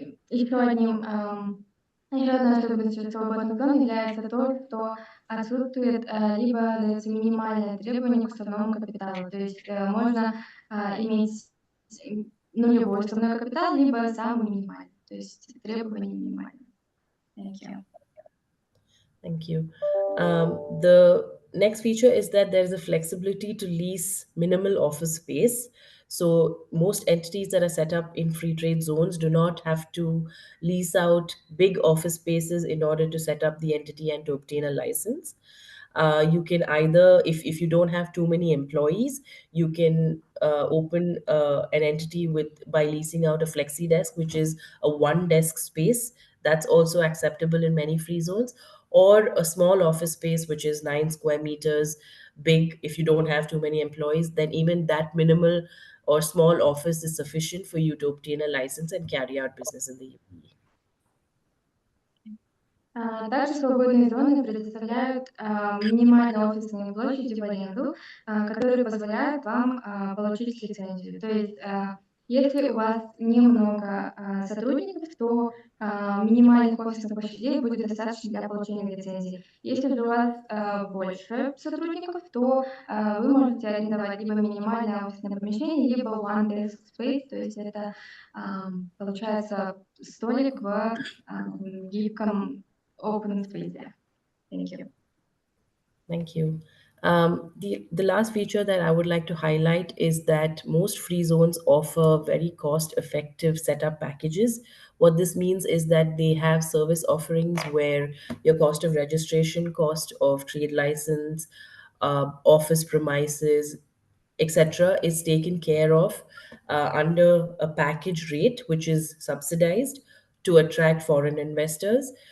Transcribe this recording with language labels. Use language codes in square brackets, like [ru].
[ru] Еще одной особенностью свободных зон является то, что отсутствует либо дается минимальное требование к уставному капиталу. То есть можно иметь нулевой уставной капитал, либо самый минимальный. То есть требования минимальные. [en] Thank you. Thank you. The next feature is that there is a flexibility to lease minimal office space. So most entities that are set up in free trade zones do not have to lease out big office spaces in order to set up the entity and to obtain a license. You can either, if you don't have too many employees, you can open an entity by leasing out a flexi desk, which is a one desk space. That's also acceptable in many free zones, or a small office space, which is 9 square meters big. If you don't have too many employees, then even that minimal or small office is sufficient for you to obtain a license and carry out business in the UAE. [ru] Также свободные зоны предоставляют минимальные офисные площади в аренду, которые позволяют вам получить лицензию. То есть, если у вас немного сотрудников, то минимальных офисных площадей будет достаточно для получения лицензии. Если же у вас больше сотрудников, то вы можете арендовать либо минимальное офисное помещение, либо [en] one desk space, [ru] то есть это получается столик в гибком [en] open space there. Thank you. Thank you. The last feature that I would like to highlight is that most free zones offer very cost-effective setup packages. What this means is that they have service offerings where your cost of registration, cost of trade license, office premises, etc., is taken care of under a package rate, which is subsidized to attract foreign investors.